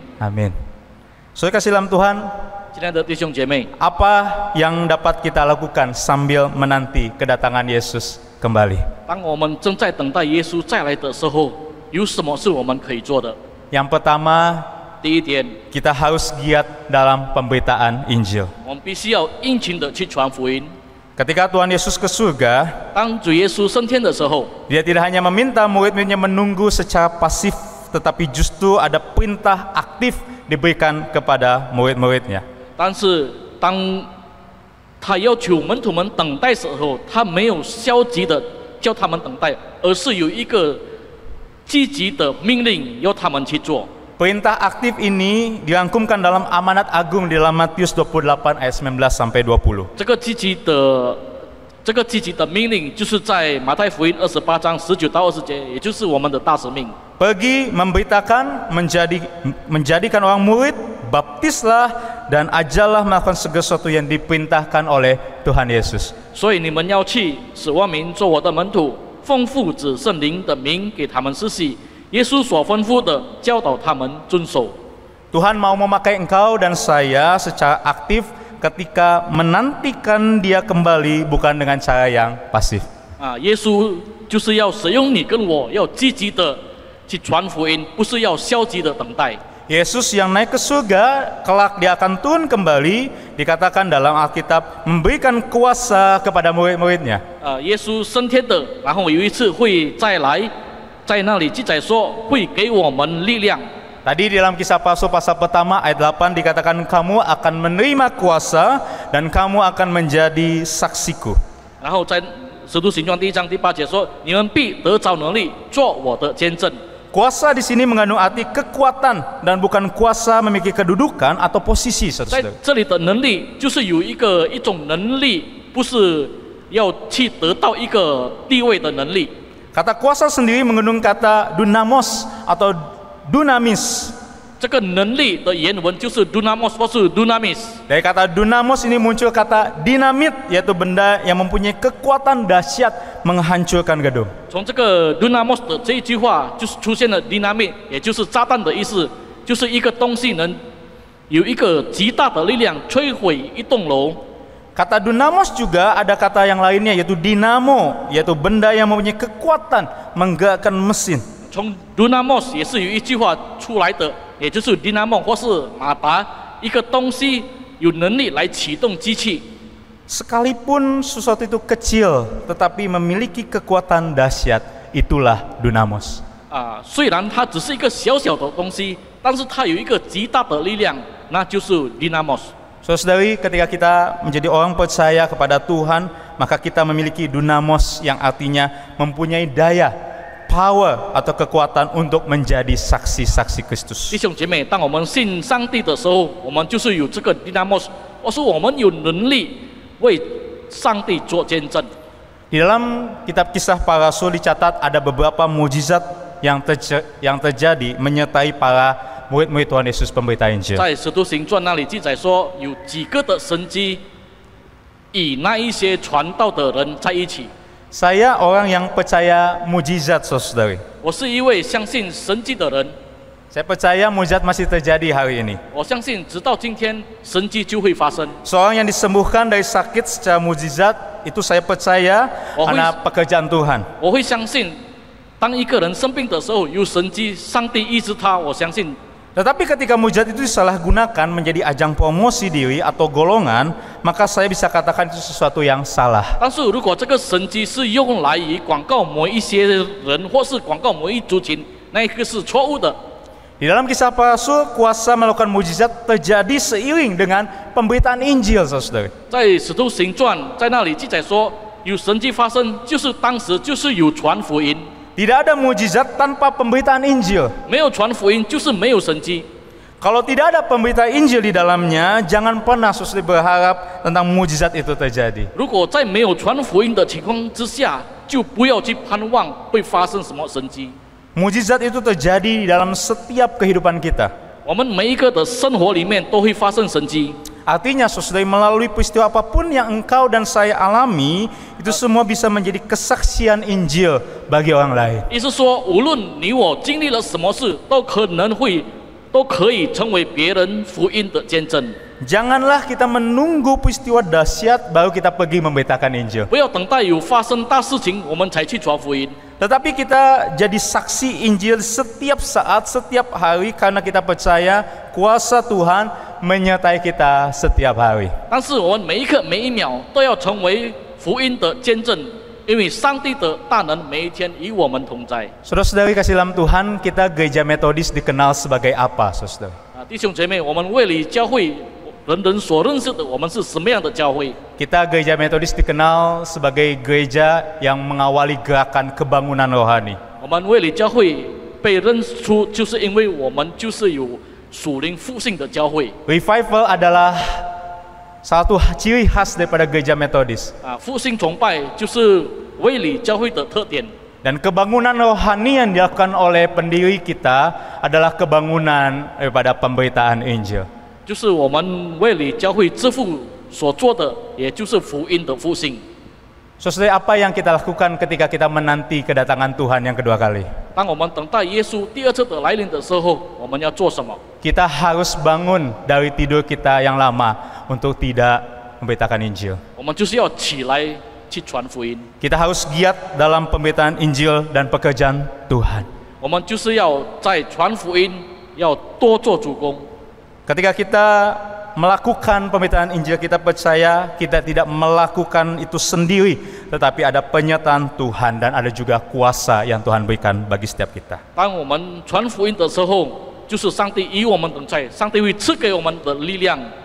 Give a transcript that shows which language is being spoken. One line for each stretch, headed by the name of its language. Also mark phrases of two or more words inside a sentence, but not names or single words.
Indonesian: Amin. Saudara kasih dalam Tuhan,
Chinese: 亲爱的弟兄姐妹，
Indonesian: apa yang dapat kita lakukan sambil menanti kedatangan Yesus kembali?
Chinese: 当我们正在等待耶稣再来的时候，有什么是我们可以做的？
Indonesian: Yang pertama,
Chinese: 第一点，
Indonesian: kita harus giat dalam pemberitaan Injil.
Chinese: 我们必须要殷勤的去传福音。
Indonesian: Ketika Tuhan Yesus ke surga,
Chinese: 当主耶稣升天的时候，
Indonesian: Dia tidak hanya meminta murid-muridnya menunggu secara pasif, tetapi justru ada perintah aktif diberikan kepada murid-muridnya.
Chinese: 但是当他要求门徒们等待时候，他没有消极的叫他们等待，而是有一个积极的命令要他们去做。
Indonesian: Perintah aktif ini dirangkumkan dalam amanat agung di dalam Matius 28 ayat 19 sampai 20.
Chinese: 这个积极的命令，就是在马太福音28章19到20节，也就是我们的大使命。
Indonesian: Pergi memberitakan, menjadikan orang murid, baptislah dan ajarlah melakukan segala sesuatu yang diperintahkan oleh Tuhan Yesus.
Chinese: 所以你们要去，使万民做我的门徒，奉父子圣灵的名给他们施洗，耶稣所吩咐的教导他们遵守。
Indonesian: Tuhan mau memakai engkau dan saya secara aktif ketika menantikan Dia kembali, bukan dengan cara yang pasif.
Chinese: 耶稣就是要使用你跟我，要积极的去传福音，不是要消极的等待。
Indonesian: Yesus yang naik ke surga, kelak Dia akan turun kembali, dikatakan dalam Alkitab, memberikan kuasa kepada murid-muridnya.
Chinese: 耶稣升天的，然后有一次会再来，在那里记载说会给我们力量。
Indonesian: Tadi di dalam Kisah Rasul pasal pertama ayat 8 dikatakan kamu akan menerima kuasa dan kamu akan menjadi saksiku.
Chinese: 然后在使徒行传1章8节说，你们必得着能力，做我的见证。
Indonesian: Kuasa di sini mengandung arti kekuatan dan bukan kuasa memiliki kedudukan atau posisi,
Chinese: 在
Indonesian: saudara.
Chinese: 这里的能力就是有一种能力，不不是要去得到一个地位的能力。
Indonesian: Kata kuasa sendiri mengandung kata dunamos atau dunamis.
Chinese: 这个能力的原文就是 dunamos 或是 dunamis。
Indonesian: Dari kata dunamos ini muncul kata dinamit, yaitu benda yang mempunyai kekuatan dahsyat menghancurkan gedung.
Chinese: 从这个 dunamos 的这一句话，就是出现了 dynamit， 也就是炸弹的意思，就是一个东西能有一个极大的力量摧毁一栋楼。
Indonesian: Kata dunamos juga ada kata yang lainnya yaitu dinamo, yaitu benda yang mempunyai kekuatan menggerakkan mesin.
Chinese: 从 dunamos 也是有一句话出来的，也就是 dynamo 或是马达，一个东西有能力来启动机器。
Indonesian: Sekalipun sesuatu itu kecil, tetapi memiliki kekuatan dahsyat, itulah dunamos.
Chinese: 虽然它只是一个小小的东西，但是它有一个极大的力量，那就是 dynamos。
Indonesian: Saudari, ketika kita menjadi orang percaya kepada Tuhan, maka kita memiliki dunamos yang artinya mempunyai daya, power atau kekuatan untuk menjadi saksi-saksi Kristus.
Chinese: 弟兄姐妹，当我们信上帝的时候，我们就是有这个 dynamos， 或是我们有能力为上帝做见证。
Indonesian: Di dalam kitab Kisah Para Rasul dicatat ada beberapa mukjizat yang terjadi menyertai para murid-murid Tuhan Yesus pemberita Injil.
Chinese: 在使徒行传那里记载说，有几个的神迹与那一些传道的人在一起。
Indonesian: Saya orang yang percaya mukjizat, saudari.
Chinese: 我是一位相信神迹的人，
Indonesian: Saya percaya mukjizat masih terjadi hari ini.
Chinese: 我相信直到今天神迹就会发生。
Indonesian: Seorang yang disembuhkan dari sakit secara mukjizat, itu saya percaya karena pekerjaan Tuhan.
Chinese: 我会相信，当一个人生病的时候有神迹，上帝医治他，我相信。
Indonesian: Tetapi ketika mukjizat itu disalahgunakan menjadi ajang promosi diri atau golongan, maka saya bisa katakan itu sesuatu yang salah.
Chinese: 但是如果这个神迹是用来以广告某一些人，或是广告某一族群，那个是错误的。
Indonesian: Di dalam Kisah Para Rasul, kuasa melakukan mukjizat terjadi seiring dengan pemberitaan Injil, saudara.
Chinese: 在使徒行传在那里记载说，有神迹发生，就是当时就是有传福音。
Indonesian: Tidak ada mukjizat tanpa pemberitaan Injil.
Chinese: 没有传福音，就是没有神迹。
Indonesian: Kalau tidak ada pemberitaan Injil di dalamnya, jangan pernah saudara berharap tentang mukjizat itu terjadi.
Chinese: 如果在没有传福音的情况之下，就不要去盼望会发生什么神迹。
Indonesian: Mukjizat itu terjadi di dalam setiap kehidupan kita.
Chinese: 我们每一个的生活里面都会发生神迹。
Indonesian: Artinya saudara, melalui peristiwa apapun yang engkau dan saya alami, itu semua bisa menjadi kesaksian Injil bagi orang lain.
Chinese: 意思说，无论你我经历了什么事，都可以成为别人福音的见证。
Indonesian: Janganlah kita menunggu peristiwa dahsyat baru kita pergi memberitakan Injil.
Chinese: 不要等待有发生大事情，我们才去传福音。
Indonesian: Tetapi kita jadi saksi Injil setiap saat, setiap hari karena kita percaya kuasa Tuhan menyertai kita setiap hari.
Chinese: 但是我们每一刻每一秒都要成为福音的见证，因为上帝的大能每一天与我们同在。
Indonesian: Saudara-saudari kasih dalam Tuhan, kita Gereja Metodis dikenal sebagai apa, saudara?
Chinese: 弟兄姐妹，我们卫理教会人人所认识的，我们是什么样的教会？
Indonesian: Kita Gereja Metodis dikenal sebagai gereja yang mengawali gerakan kebangunan rohani.
Chinese: 我们卫理教会被认出，就是因为我们就是有属灵复兴的教会。
Indonesian: Revival adalah satu ciri khas daripada Gereja Metodis.
Chinese: 复兴崇拜就是卫理教会的特点。
Indonesian: Dan kebangunan rohani yang dilakukan oleh pendiri kita adalah kebangunan daripada pemberitaan Injil.
Chinese: 就是我们卫理教会之父所做的，也就是福音的复兴。
Indonesian: Saudara, apa yang kita lakukan ketika kita menanti kedatangan Tuhan yang kedua kali?
Chinese: 当我们等待耶稣第二次的来临的时候，我们要做什么？
Indonesian: Kita harus bangun dari tidur kita yang lama untuk tidak memberitakan Injil.
Chinese: 我们就是要起来去传福音。
Indonesian: Kita harus giat dalam pemberitaan Injil dan pekerjaan Tuhan.
Chinese: 我们就是要在传福音，要多做主工。
Indonesian: Ketika kita melakukan pemberitaan Injil, kita percaya kita tidak melakukan itu sendiri, tetapi ada penyertaan Tuhan dan ada juga kuasa yang Tuhan berikan bagi setiap kita.
Chinese: 当我们传福音的时候，就是上帝与我们同在，上帝会赐给我们的力量。